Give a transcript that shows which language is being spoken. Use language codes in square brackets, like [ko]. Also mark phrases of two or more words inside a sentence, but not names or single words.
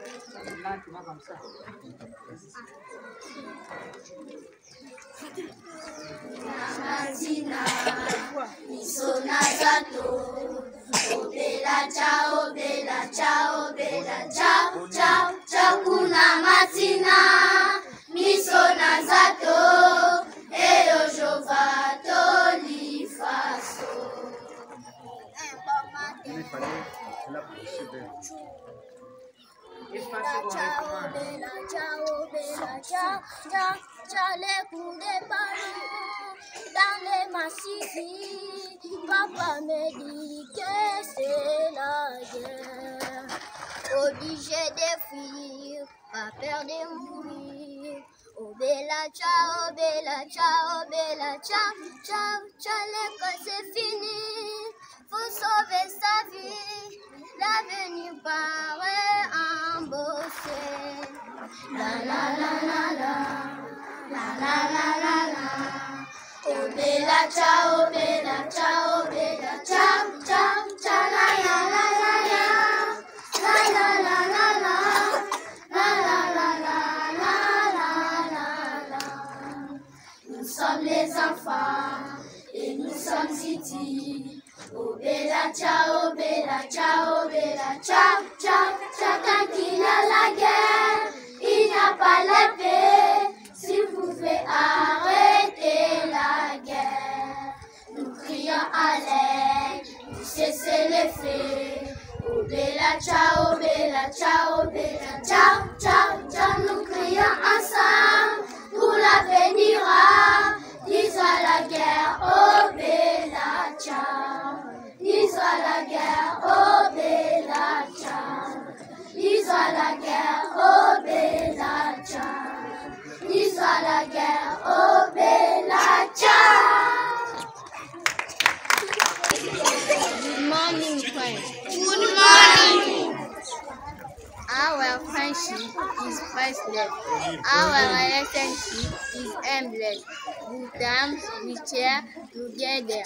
[it] Matina, nisona zato, bella, ciao, bella, ciao, bella, ciao, ciao, ciao, kuna matina, nisona zato, eo jovato di faso. Ciao, bella, ciao, bella, ciao, ciao, ciao, [fr] les coups de ballon dans les massifs. Papa me dit que c'est la guerre. Obligé de fuir, pas peur de mourir. [it] Oh bella ciao, ciao, ciao, ciao, [fr] l'école c'est fini. Faut sauver sa vie, l'avenir paraît embauché. La la la la la, la la la la la. [it] Oh bella ciao, ciao, ciao, ciao, la la la la la, la la la la la, la la la la la la. [fr] Nous sommes les enfants et nous sommes ici. [it] Oh bella ciao, ciao, ciao, ciao. [fr] Quand il y a la guerre, il n'y a pas la paix. S'il vous plaît, arrêtez la guerre. Nous crions à l'aide, pour cesser les faits. [it] Oh bella ciao, ciao, ciao, ciao. [fr] Nous crions ensemble pour l'avenir. Disons à la guerre, [it] oh bella ciao. [fr] Disons à la guerre, [it] oh bella ciao. [fr] Disons à la guerre, [it] oh bella ciao. [fr] Disons à la guerre, [it] oh bella ciao. [en] Good morning, friends. Good morning. Our friendship is priceless. Our relationship is endless. Good times we share together.